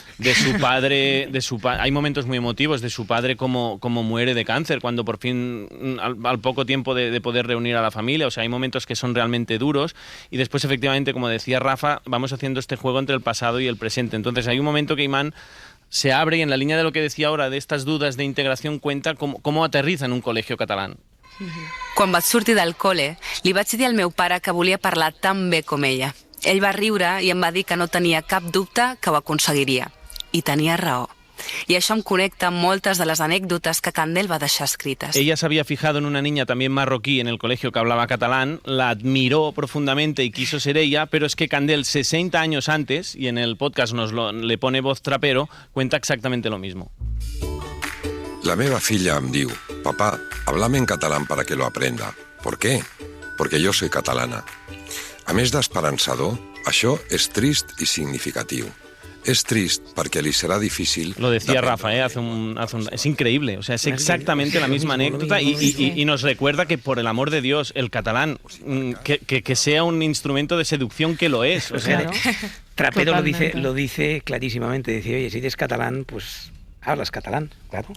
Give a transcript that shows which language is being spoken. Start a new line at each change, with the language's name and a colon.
Spanish: De su padre, hay momentos muy emotivos de su padre como muere de cáncer, cuando por fin, al poco tiempo de poder reunir a la familia. O sea, hay momentos que son realmente duros y después, efectivamente, como decía Rafa, vamos haciendo este juego entre el pasado y el presente. Entonces hay un momento que Iman se abre y en la línea de lo que decía ahora, de estas dudas de integración, cuenta cómo aterriza en un colegio catalán.
Catalan: Quan vaig sortir del col·le, li vaig dir al meu pare que volia parlar tan bé com ella. Ell va riure i em va dir que no tenia cap dubte que ho aconseguiria. I tenia raó. Y això em conecta amb moltes de les anècdotes que Candel va deixar escritas.
Spanish: Ella se había fijado en una niña también marroquí en el colegio que hablaba catalán, la admiró profundamente y quiso ser ella, pero es que Candel, 60 años antes, y en el podcast le pone voz trapero, cuenta exactamente lo mismo.
Catalan: La meva filla em diu,
Spanish: papá, háblame en catalán para que lo aprenda. ¿Por qué? Porque yo soy catalana.
Catalan: A més d'esperançador, això és trist i significatiu.
Spanish: Es triste porque le será difícil. Lo decía Rafa, es increíble. O sea, es exactamente la misma anécdota y nos recuerda que, por el amor de Dios, el catalán, que sea un instrumento de seducción, que lo es. O sea, claro. Trapero lo dice clarísimamente. Dice, oye, si eres catalán, pues hablas catalán, claro.